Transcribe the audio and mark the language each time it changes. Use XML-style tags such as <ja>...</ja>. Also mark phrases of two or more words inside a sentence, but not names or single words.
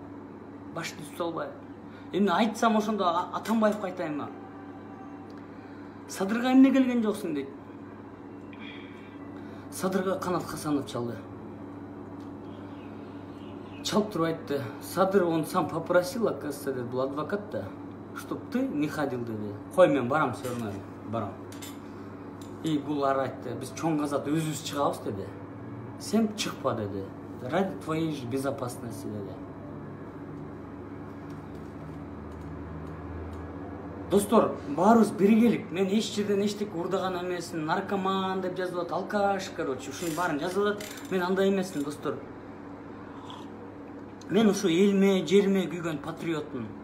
<ky>Башты түзүп албай. Эмне айтсам ошондо Атамбаевга айтайынбы? Садырга эмне келген жоксуң дейт. Садырга Канат Хасанов чалды. Чалып туруп айтты. Садыр,</ky> <ru>он сам попросил, оказывается,</ru> <ky>dedi, бул адвокат да,</ky> <ru>чтоб ты не ходил,</ru> <ky>dedi. Кой, мен барам,</ky> <ru>все равно</ru> <ky>барам. И бул ар айтты, биз чоң казат өзүбүз чыгабыз, dedi. Сен чыкпа, dedi.</ky> <ru>Ради твоей же безопасности,</ru> <ky>dedi. Достор, баарыбыз биргелик. Мен эч жерден эчтеке урдаган эмесин, наркоман деп жазылат, алкаш, короче, ушунун баарын жазылат. Мен андай эмесмин, достор. Мен ушу элме, жерме күйгөн патриотмун.</ky>